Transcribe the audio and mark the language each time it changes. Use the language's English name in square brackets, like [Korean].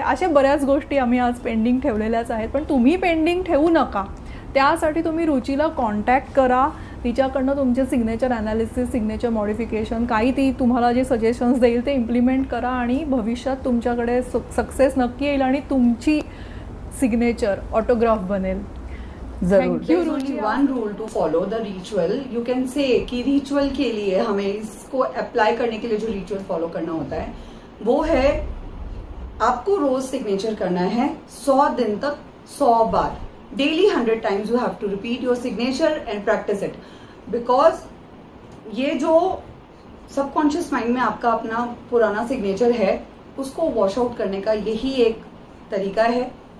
[Marathi] अशा बऱ्याच गोष्टी आम्ही आज पेंडिंग ठेवलेल्याच आहेत. पण तुम्ही पेंडिंग ठेवू नका. त्यासाठी तुम्ही रुचीला कॉन्टॅक्ट करा. तिच्याकडनं तुमचे सिग्नेचर ॲनालिसिस, सिग्नेचर मॉडिफिकेशन काही ती तुम्हाला जे सजेशन्स देईल ते इम्प्लिमेंट करा आणि भविष्यात तुमच्याकडे सक्सेस नक्की येईल आणि तुमची सिग्नेचर ऑटोग्राफ बनेल. [English] Thank you Ruchi. One rule to follow the ritual. You can say [Hindi] कि रिचुअल के लिए हमें इसको अप्लाई करने के लिए जो रिचुअल फॉलो करना होता है वो है आपको रोज सिग्नेचर करना है 100 दिन तक 100 बार. [English] Daily 100 times you have to repeat your signature and practice it. [Hindi] Because ये जो सबकॉन्शियस माइंड में आपका अपना पुराना सिग्नेचर है उसको वॉश आउट करने का यही एक तरीका है.